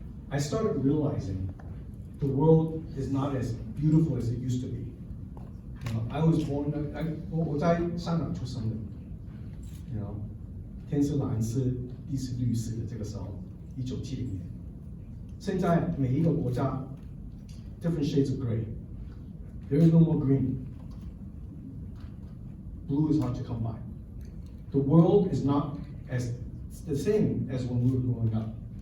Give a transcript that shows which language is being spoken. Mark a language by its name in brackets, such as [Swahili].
[English] I started realizing the world is not as beautiful as it used to be. I was born, [Chinese] 我在香港出生的天是蓝色，地是绿色的，这个时候1970年。现在每一个国家 [English] different shades of gray. There is no more green. Blue is hard to come by. The world is not as the same as when we were growing up.